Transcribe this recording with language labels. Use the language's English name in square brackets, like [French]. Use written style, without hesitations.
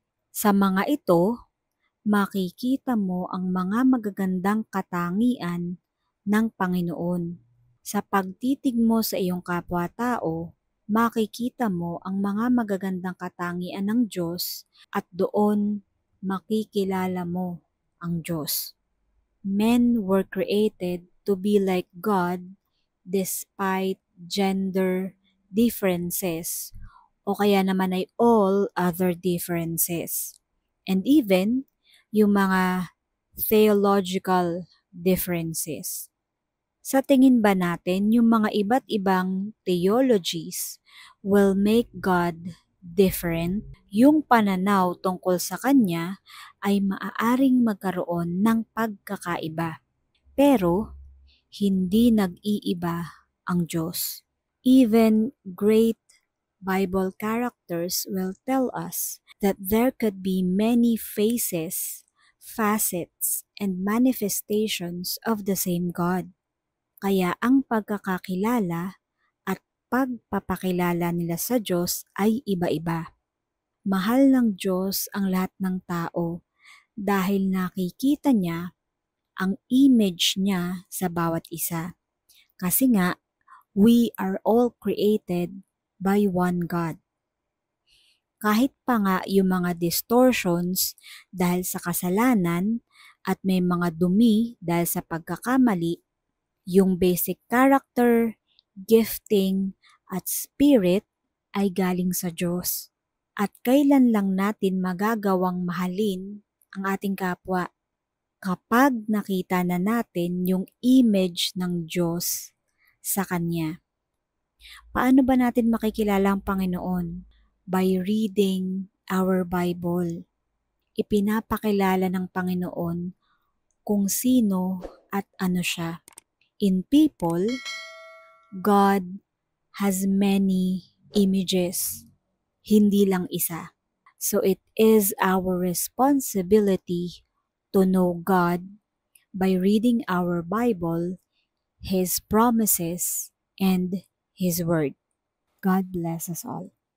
[Filipino] Sa mga ito, makikita mo ang mga magagandang katangian ng Panginoon. Sa pagtitig mo sa iyong kapwa-tao, makikita mo ang mga magagandang katangian ng Diyos at doon makikilala mo ang Diyos. [English] Men were created to be like God despite gender differences [Filipino] o kaya naman ay [English] all other differences. And even [Filipino] yung mga [English] theological differences. [Filipino] Sa tingin ba natin yung mga iba't ibang theologies [English] will make God different? [Filipino] Yung pananaw tungkol sa Kanya ay maaaring magkaroon ng pagkakaiba. Pero hindi nag-iiba ang Diyos. [English] Even great Bible characters will tell us that there could be many faces, facets, and manifestations of the same God. [Filipino] Kaya ang pagkakakilala at pagpapakilala nila sa Diyos ay iba-iba. Mahal ng Diyos ang lahat ng tao dahil nakikita niya ang image niya sa bawat isa. Kasi nga, [English] we are all created by one God. [Filipino] Kahit pa nga yung mga distortions dahil sa kasalanan at may mga dumi dahil sa pagkakamali, yung [English] basic character, [Filipino] gifting, at spirit ay galing sa Diyos. At kailan lang natin magagawang mahalin ang ating kapwa? Kapag nakita na natin yung image ng Diyos sa Kanya. Paano ba natin makikilala ang Panginoon? [English] By reading our Bible. [Filipino] Ipinapakilala ng Panginoon kung sino at ano siya. [English] In people, God has many images, [Filipino] hindi lang isa. [English] So it is our responsibility to know God by reading our Bible, His promises, and His Word. God bless us all.